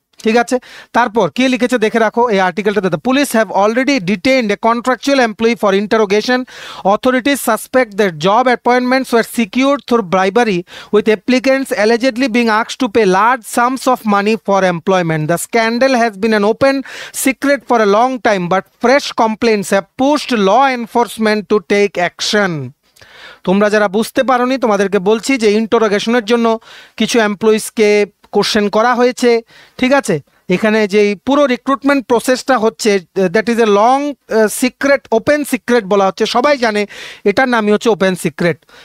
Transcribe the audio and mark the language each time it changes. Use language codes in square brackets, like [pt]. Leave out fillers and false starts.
[bn] ঠিক আছে, তারপর কি লিখেছে দেখে রাখো এই আর্টিকেলটাতে। [en] The police have already detained a contractual employee for interrogation. Authorities suspect that job appointments were secured through bribery with applicants allegedly being asked to pay large sums of money for employment. The scandal has been an open secret for a long time, but fresh complaints have pushed law enforcement to take action. [bn] তোমরা যারা বুঝতে পারোনি তোমাদেরকে বলছি যে ইন্টারোগেশনের জন্য কিছু এমপ্লয়িজকে question করা হয়েছে। ঠিক আছে, এখানে যে পুরো রিক্রুটমেন্ট প্রসেসটা হচ্ছে [en] that is a long secret, [bn] open secret বলা হচ্ছে, সবাই জানে এটার নামই হচ্ছে ওপেন সিক্রেট।